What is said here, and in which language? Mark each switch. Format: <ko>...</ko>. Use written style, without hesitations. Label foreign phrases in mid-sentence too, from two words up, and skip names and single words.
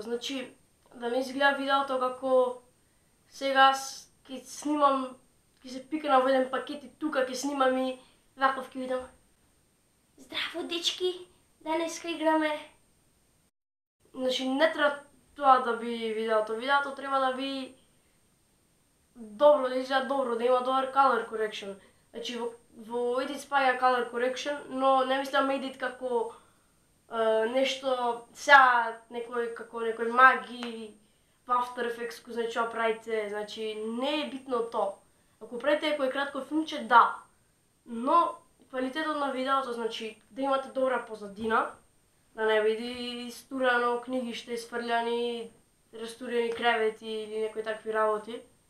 <mk>Значи, да не изгледа видеото како сега ќе снимам, ќе се пикнам во еден пакет и тука ќе снимам и ваков ќе видам. Здраво, дечки, денеска играме. Значи, не треба тоа да би видеото. Видеото треба да би добро, да изгледа добро, да има добар</mk> <en>color correction.</en> <mk>Значи, во Edit спаѓа</mk> <en>color correction,</en> <mk>но не мислам Edit како нешто, сега некој маги во After Effects кој знае што правите, значи не е битно тоа. Ако правите некој кратко филмче, да, но квалитетот на видеото, значи да имате добра позадина, да не биде истурано книгиште, изфрљани, растурени кревети или некои такви работи.</mk>